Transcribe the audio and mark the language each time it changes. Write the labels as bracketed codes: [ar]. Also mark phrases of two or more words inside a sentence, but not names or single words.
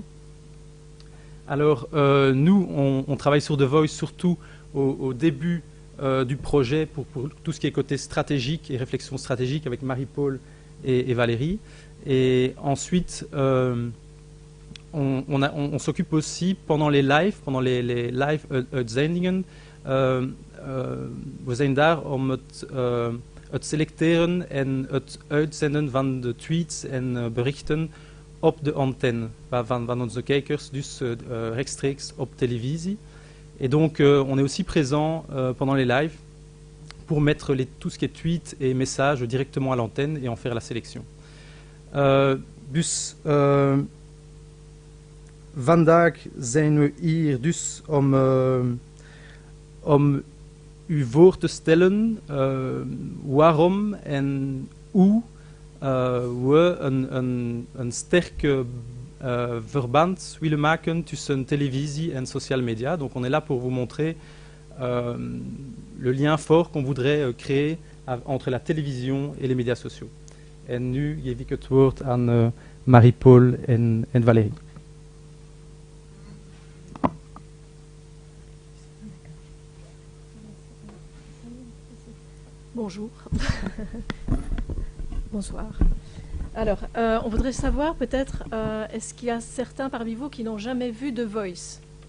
[fr] Alors, nous, on travaille sur The Voice surtout au début du projet pour tout ce qui est côté stratégique et réflexion stratégique avec Marie-Paul et Valérie. Et ensuite, on s'occupe aussi pendant les [nl] live uitzendingen. We zijn daar om het selecteren en het uitzenden van de tweets en berichten op de antenne van onze kijkers, dus rechtstreeks op televisie. [fr] Et donc, on est aussi présent pendant les lives pour mettre tout ce qui est tweets et messages directement à l'antenne et en faire la sélection. [nl] Vandaag zijn we hier dus om u voor te stellen waarom en hoe we een sterke verband willen maken tussen televisie en social media. [fr] Donc on est là pour vous montrer le lien fort qu'on voudrait créer entre la télévision et les médias sociaux. [nl] En nu geef ik het woord aan Marie-Paul en Valérie. [fr] Bonjour. Bonsoir. Alors, on voudrait savoir peut-être, est-ce qu'il y a certains parmi vous qui n'ont jamais vu The Voice?